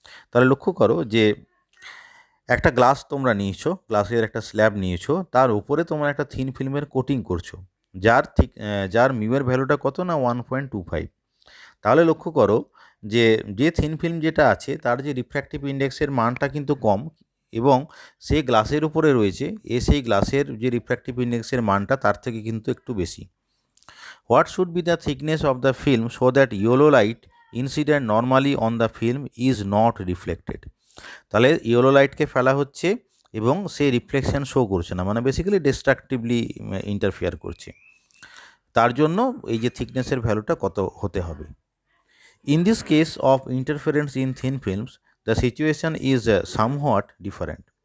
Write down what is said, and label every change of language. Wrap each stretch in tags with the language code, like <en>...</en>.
<bn>তাহলে লক্ষ্য করো যে একটা গ্লাস তোমরা নিয়েছো, গ্লাসের একটা স্ল্যাব নিয়েছো, তার উপরে তোমরা একটা থিন ফিল্মের কোটিং করছো, যার মিউয়ের ভ্যালুটা কত না 1.25। তাহলে লক্ষ্য করো যে থিন ফিল্ম যেটা আছে তার যে রিফ্র্যাক্টিভ ইন্ডেক্সের মানটা কিন্তু কম, এবং সেই গ্লাসের উপরে রয়েছে সেই গ্লাসের যে রিফ্র্যাক্টিভ ইন্ডেক্সের মানটা তার থেকে কিন্তু একটু বেশি।</bn> <en>What should be the thickness of the film so that yellow light incident normally on the film is not reflected?</en> <bn>তাহলে ইয়েলো লাইটকে ফেলা হচ্ছে এবং সে রিফ্লেকশন শো করছে না, মানে বেসিক্যালি ডিস্ট্রাকটিভলি ইন্টারফিয়ার করছে। তার জন্য এই যে থিকনেসের ভ্যালুটা কত হতে হবে।</bn> <en>In this case of interference in thin films the situation is somewhat different.</en>